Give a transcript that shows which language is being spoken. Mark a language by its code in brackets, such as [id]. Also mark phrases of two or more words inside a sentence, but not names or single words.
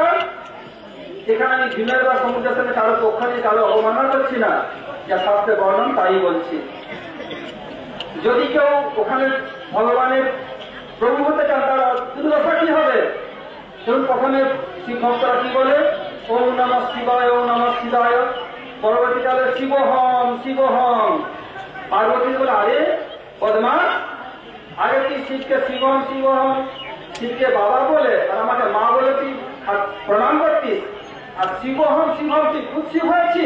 [bn] এখানে আমি ভীমের বা সমুদ্রের সাথে কারো পক্ষ নিয়ে কারো অবমাননা করছি না, যা শাস্ত্রে বর্ণন তাই বলছি। যদি কেউ ওখানে ভগবানের প্রভু হতে চান তার দুর্দশা কি হবে? ধরুন প্রথমে শিব ভক্তরা কি বলে? [sa] ওম নমঃ শিবায়, ওম নমঃ শিবায়। [bn] পরবর্তীকালে [sa] শিবহম শিবহম। [bn] পার্বতী বলে, আরে বদমাস, আগে তুই শিবকে [sa] শিবম শিবহম, [bn] শিবকে বাবা বলে আর আমাকে মা বলে তুই প্রণাম করতিস, আর [sa] শিবহম শিবহম [bn] তুই খুব শিব হয়েছিস।